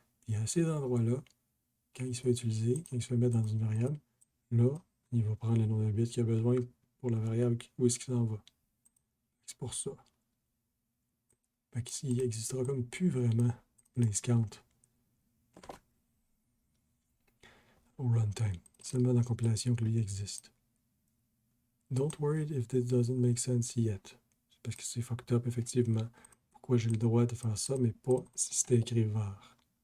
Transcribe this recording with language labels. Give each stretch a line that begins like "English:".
French: Puis à ces endroits-là, quand il se fait utiliser, quand il se fait mettre dans une variable, là, il va prendre le nombre de bits qu'il a besoin pour la variable où est-ce qu'il s'en va. C'est pour ça. Fait qu'ici, il n'existera comme plus vraiment place count au runtime. Seulement dans la compilation que lui existe.
English: Don't worry if this doesn't make sense yet.
French: Parce que c'est fucked up, effectivement. Pourquoi j'ai le droit de faire ça, mais pas si c'était écrit var.